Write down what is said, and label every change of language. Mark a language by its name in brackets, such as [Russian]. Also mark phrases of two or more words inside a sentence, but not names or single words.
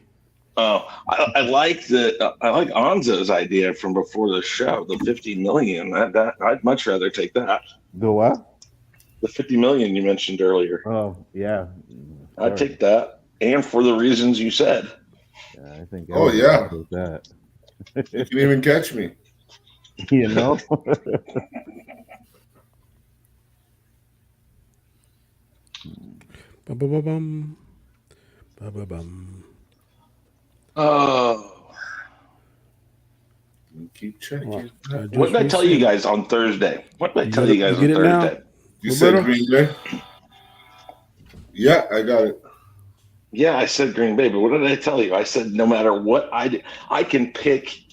[English] Oh, I like Anzo's idea from before the show, the $50 million. That I'd much rather take that. The what? The $50 million you mentioned earlier. Oh yeah, I'd take that, and for the reasons you said. Yeah, I think. Oh yeah, that. You can even catch me. You know. Ba-ba-ba-bum. Ba-ba-bum. Oh. Keep checking. What did I tell you guys on Thursday? What did I tell you guys on Thursday? You said Green Bay? Yeah, I got it. Yeah, I said Green Bay, but what did I tell you? I said no matter what I can pick.